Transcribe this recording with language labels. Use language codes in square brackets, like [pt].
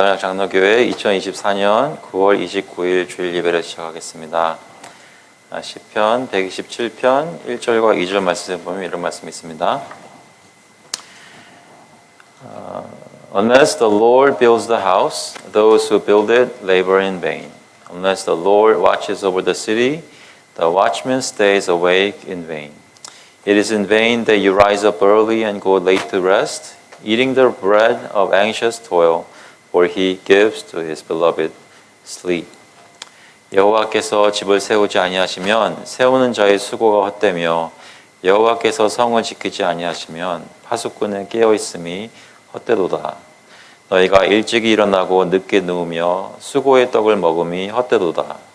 [ko] 장로교회 2024년 9월 29일 주일 예배를 시작하겠습니다. 시편 127편 1절과 2절 말씀에 보면 이런 말씀이 있습니다. [en] Unless the Lord builds the house, those who build it labor in vain. Unless the Lord watches over the city, the watchman stays awake in vain. It is in vain that you rise up early and go late to rest, eating the bread of anxious toil, for he gives to his beloved sleep. [ko] 여호와께서 집을 세우지 아니하시면 세우는 자의 수고가 헛되며 여호와께서 성을 지키지 아니하시면 파수꾼은 깨어 있음이 헛되도다. 너희가 일찍이 일어나고 늦게 누우며 수고의 떡을 먹음이 헛되도다.